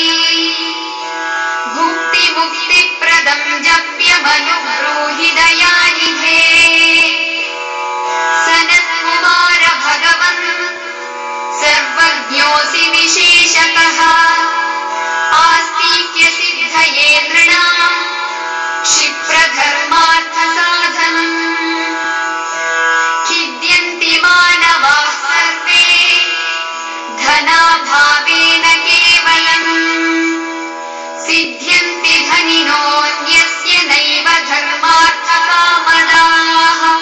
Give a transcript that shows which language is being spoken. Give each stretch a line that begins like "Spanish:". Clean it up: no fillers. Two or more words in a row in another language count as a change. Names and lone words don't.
Sanskrit: ಭುಕ್ತಿ ಮುಕ್ತಿ ಪ್ರದಂ ಜಪ್ಯಮನುಬ್ರೂಹಿ ದಯಾನಿಧೇ. ಸನತ್ಕುಮಾರ ಭಗವನ್ ಸರ್ವಜ್ಞೋಸಿ ವಿಶೇಷತಃ. ಆಸ್ತಿಕ್ಯ ಸಿದ್ಧಯೇ ನೃಣಾಂ ಕ್ಷಿಪ್ರಧರ್ಮಾರ್ಥ ಸಾಧನಂ. ಖಿದ್ಯಂತಿ ಮಾನವಾಃ ಸರ್ವೇ ಧನಾಭಾವೇನ ಕೇವಲಂ. ಸಿದ್ಧ್ಯಂತಿ ಧನಿನೋऽನ್ಯಸ್ಯ ನೈವ ಧರ್ಮಾರ್ಥ ಕಾಮದಾಃ.